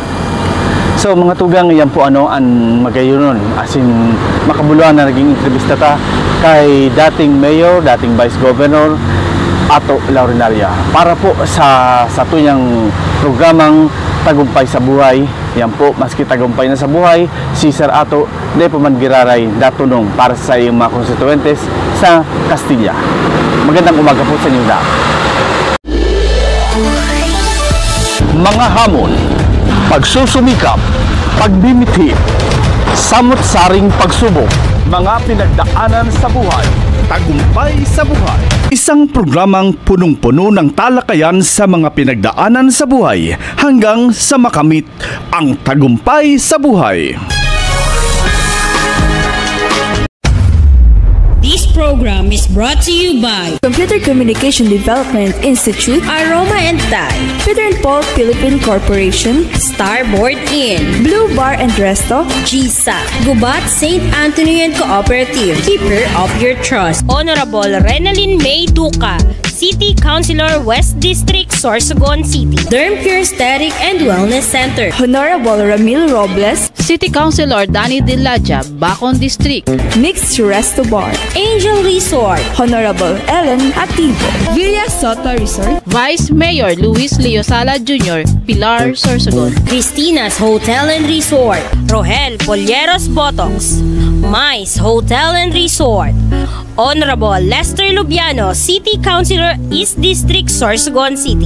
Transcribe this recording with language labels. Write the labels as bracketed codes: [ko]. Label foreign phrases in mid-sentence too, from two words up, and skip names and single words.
[bik] So mga tugang, yan po ang magayunon as in makabuluhan na naging entrevista ta kay dating mayor, dating vice governor Ato Laurinaria para po sa tuyang programang Tagumpay sa Buhay. Yan po, maski tagumpay na sa buhay, si Sir Ato di po man giraray datunong para sa iyong mga konstituentes sa Castilla. [tl] Magandang umaga po sa inyo lahat. Mga hamon, pagsusumikap, pagbimiti, samot-saring pagsubok, mga pinagdaanan sa buhay. Tagumpay sa Buhay. Isang programang punong-puno ng talakayan sa mga pinagdaanan sa buhay hanggang sa makamit ang tagumpay sa buhay. [en] This program is brought to you by Computer Communication Development Institute, Aroma and Thai, Peter and Paul Philippine Corporation, Starboard Inn, Blue Bar and Resto, GSA, Gubat St. Anthony and Cooperative, Keeper of Your Trust, Honorable Renalyn May Duca, City Councilor West District, Sorsogon City, Derm Pure Aesthetic and Wellness Center, Honorable Ramil Robles, City Councilor Danny Dilaja, Bacon District, Mixed Resto Bar, Angel Resort, Honorable Ellen Ativo, Villa Soto Resort, Vice Mayor Luis Leosala Jr., Pilar, Sorsogon, Christina's Hotel and Resort, Rohel Polleros Botox, Mais Hotel and Resort. Honorable Lester Lubiano, City Councilor, East District, Sorsogon City.